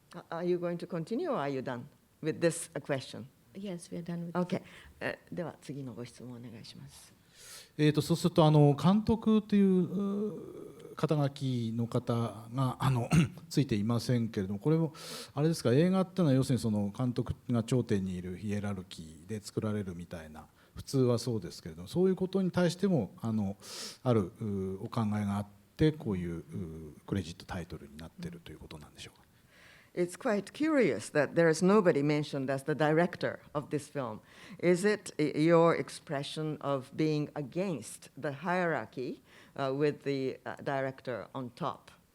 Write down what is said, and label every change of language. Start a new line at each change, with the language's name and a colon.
English: Are you going to continue or are you done with this question? Yes, we are done with Okay.
Japanese: では次のご質問をお願いします。そうすると監督という肩書きの方がついていませんけれども、これもあれですか、映画っていうのは要するにその監督が頂点にいるヒエラルキーで作られるみたいな、普通はそうですけれども、そういうことに対してもあるお考えがあってこういうクレジットタイトルになっているということなんでしょうか。
English: It's quite curious that there is nobody mentioned as the director of this film. Is it your expression of being against the hierarchy with the director on top?